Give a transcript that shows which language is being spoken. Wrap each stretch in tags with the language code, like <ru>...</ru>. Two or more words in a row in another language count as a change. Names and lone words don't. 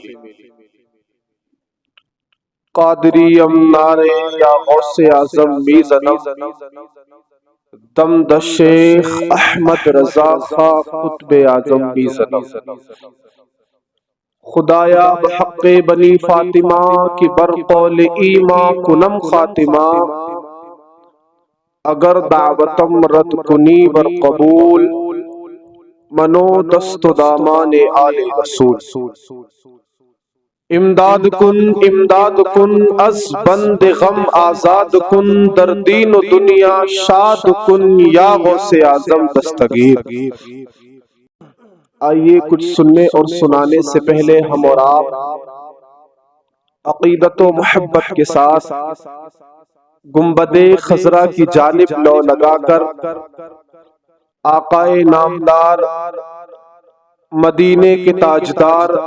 <fa>قادریم نعرے یا غوث اعظم میزنم، دم د شیخ احمد رضا خواہ قطب اعظم میزنم۔ خدایا بحق بنی فاطمہ کی برقول ایما کنم خاتمہ، اگر دعوتم رد کنی بر قبول منو دست و دامان آل رسول۔ امداد کن از بند غم آزاد کن، در دین و دنیا شاد کن یا غوث اعظم دستگیر۔</fa> <ur>آئیے کچھ سننے اور سنانے سے پہلے ہم اور آپ عقیدت و محبت کے ساتھ گنبد خضرا کی جانب لو لگا کر آقائے نامدار مدینے کے تاجدار</ur>